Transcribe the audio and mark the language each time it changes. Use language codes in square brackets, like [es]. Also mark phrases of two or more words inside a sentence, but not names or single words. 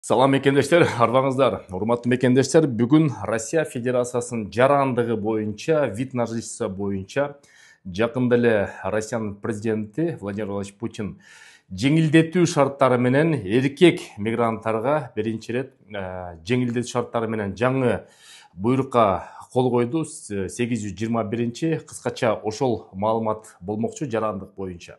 [ky] Салам мекендештер, арбаңыздар. Урматтуу мекендештер, бүгүн Россия Федерациясынын жарандыгы боюнча, [ru] вид на жительство [ky] боюнча жакында эле Россиянын президенти Владимир Владимирович Путин жеңилдетүү шарттары менен эркек мигранттарга биринчи ирет жеңилдетүү шарттары менен жаңы буйрукка кол койду. 821 кыскача ошол маалымат болмокчу жарандык боюнча.